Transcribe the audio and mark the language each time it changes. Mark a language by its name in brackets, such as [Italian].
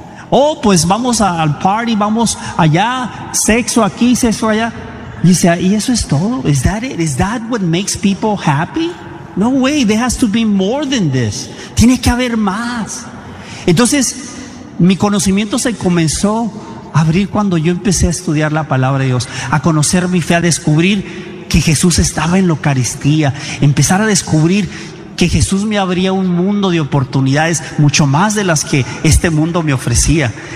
[Spanish] Oh, pues vamos al party, vamos allá, sexo aquí, sexo allá. Y dice, ¿y eso es todo? [English] Is that it? Is that what makes people happy? No way, there has to be more than this. [Spanish] Tiene que haber más. Entonces, mi conocimiento se comenzó a abrir cuando yo empecé a estudiar la palabra de Dios, a conocer mi fe, a descubrir que Jesús estaba en la Eucaristía, empezar a descubrir que Jesús me abría un mundo de oportunidades mucho más de las que este mundo me ofrecía.